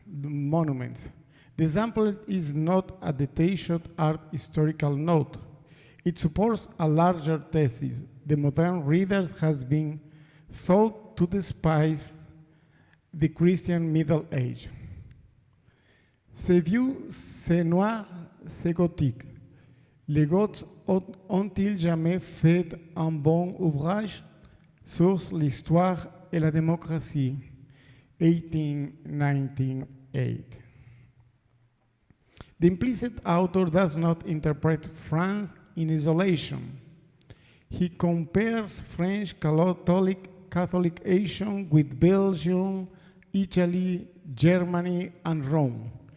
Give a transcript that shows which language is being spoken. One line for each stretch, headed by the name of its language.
English: The example is not a detached art historical note. It supports a larger thesis. The modern readers has been thought to despise the Christian Middle Age.
French: C'est vieux, c'est noir, c'est gothique. Les Goths ont-ils jamais fait un bon ouvrage sur l'histoire et la démocratie? 1898.
English: The implicit author does not interpret France in isolation. He compares French Catholic Asian with Belgium, Italy, Germany, and Rome.